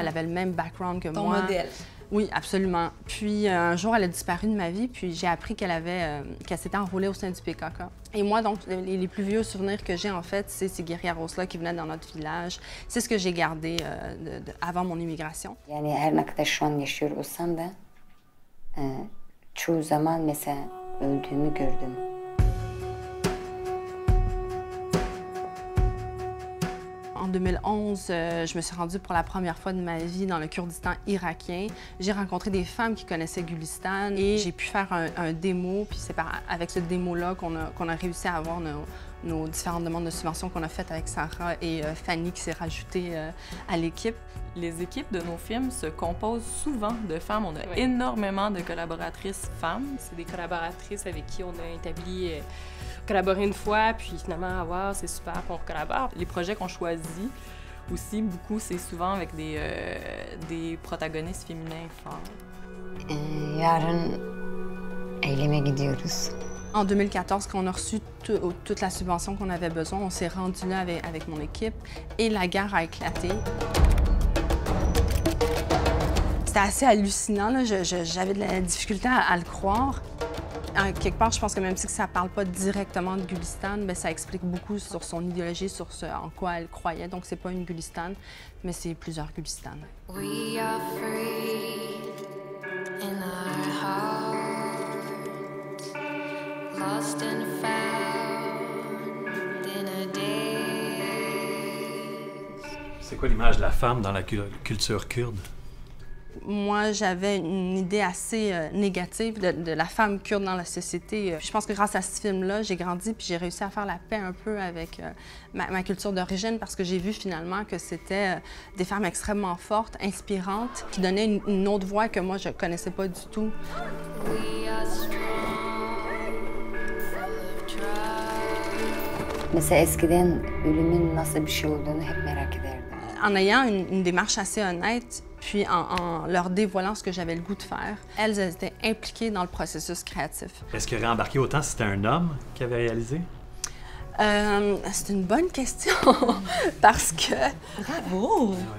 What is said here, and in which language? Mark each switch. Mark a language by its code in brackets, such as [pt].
[fr] Elle avait le même background que moi. Ton modèle. Oui, absolument. Puis, un jour, elle a disparu de ma vie, puis j'ai appris qu'elle s'était enrôlée au sein du PKK. Et moi, donc, les plus vieux souvenirs que j'ai, en fait, c'est ces guerrieros-là qui venaient dans notre village. C'est ce que j'ai gardé avant mon immigration. [tr] Yani her ne kadar şu an yaşıyor olsam da çoğu zaman mesela öldüğümü gördüm. [fr] En 2011, je me suis rendue pour la première fois de ma vie dans le Kurdistan irakien. J'ai rencontré des femmes qui connaissaient Gulistan et j'ai pu faire un démo. Puis c'est avec ce démo-là qu'on a réussi à avoir nos différentes demandes de subventions qu'on a faites avec Sarah et Fanny qui s'est rajoutée à l'équipe. Les équipes de nos films se composent souvent de femmes. On a énormément de collaboratrices femmes. C'est des collaboratrices avec qui on a établi collaborer une fois, puis finalement, wow, c'est super qu'on collabore. Les projets qu'on choisit aussi, beaucoup, c'est souvent avec des protagonistes féminins forts. [tr] Yarın eyleme gidiyoruz. [fr] En 2014, quand on a reçu toute la subvention qu'on avait besoin, on s'est rendu là avec mon équipe et la guerre a éclaté. C'était assez hallucinant, j'avais de la difficulté à le croire. Quelque part, je pense que même si ça ne parle pas directement de Gulistan, bien, ça explique beaucoup sur son idéologie, sur ce en quoi elle croyait. Donc, c'est pas une Gulistan, mais c'est plusieurs Gulistans. [en] We are free in our hearts, lost and found in a daze. [fr] C'est quoi l'image de la femme dans la culture kurde? Moi, j'avais une idée assez négative de la femme kurde dans la société. Je pense que grâce à ce film-là, j'ai grandi puis j'ai réussi à faire la paix un peu avec ma culture d'origine parce que j'ai vu finalement que c'était des femmes extrêmement fortes, inspirantes, qui donnaient une autre voix que moi, je ne connaissais pas du tout. [tr] Mesela eskiden ölümün nasıl bir şey olduğunu hep merak ederdim. [fr] En ayant une démarche assez honnête, puis en leur dévoilant ce que j'avais le goût de faire, elles étaient impliquées dans le processus créatif. Est-ce qu'il aurait embarqué autant si c'était un homme qui avait réalisé? C'est une bonne question, parce que... Bravo!